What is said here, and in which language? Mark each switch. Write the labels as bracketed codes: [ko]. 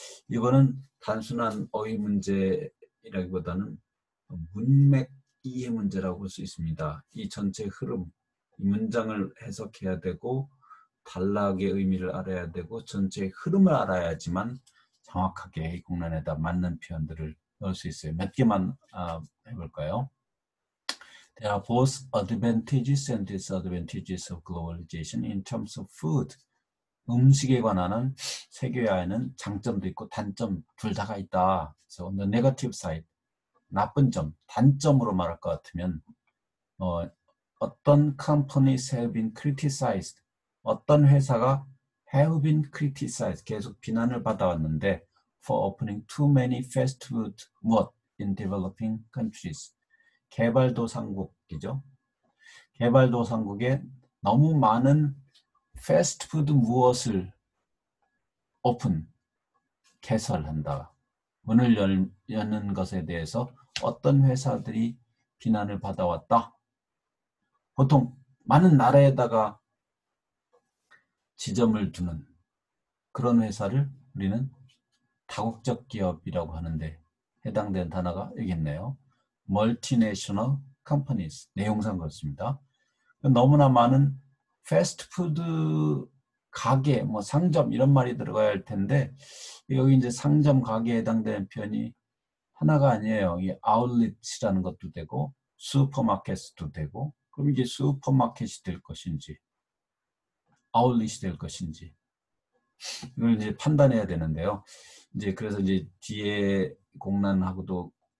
[ko] 이거는 단순한 어휘 문제라기보다는 문맥 이해 문제라고 볼 수 있습니다. 이 전체 흐름, 이 문장을 해석해야 되고 단락의 의미를 알아야 되고 전체의 흐름을 알아야지만 정확하게 이 공란에다 맞는 표현들을 넣을 수 있어요. 몇 개만 해볼까요? [en] There are both advantages and disadvantages of globalization in terms of food. [ko] 음식에 관한 세계화에는 장점도 있고 단점 둘 다가 있다. 그래서 [en] the negative side, [ko] 나쁜 점, 단점으로 말할 것 같으면 어떤 [en] companies have been criticized, [ko] 어떤 회사가 [en] have been criticized, [ko] 계속 비난을 받아왔는데 [en] for opening too many fast food in developing countries. [ko] 개발도상국이죠. 개발도상국에 너무 많은 패스트푸드 무엇을 개설한다. 문을 여는 것에 대해서 어떤 회사들이 비난을 받아왔다. 보통 많은 나라에다가 지점을 두는 그런 회사를 우리는 다국적 기업이라고 하는데 해당되는 단어가 여기 있네요. [en] Multinational Companies. [ko] 내용상 그렇습니다. 너무나 많은 패스트푸드 가게, 뭐 상점 이런 말이 들어가야 할 텐데 여기 이제 상점 가게에 해당되는 표현이 하나가 아니에요. 이 아울렛이라는 것도 되고 슈퍼마켓도 되고 그럼 이게 슈퍼마켓이 될 것인지 아울렛이 될 것인지 이걸 이제 판단해야 되는데요. 이제 그래서 이제 뒤에 공란하고도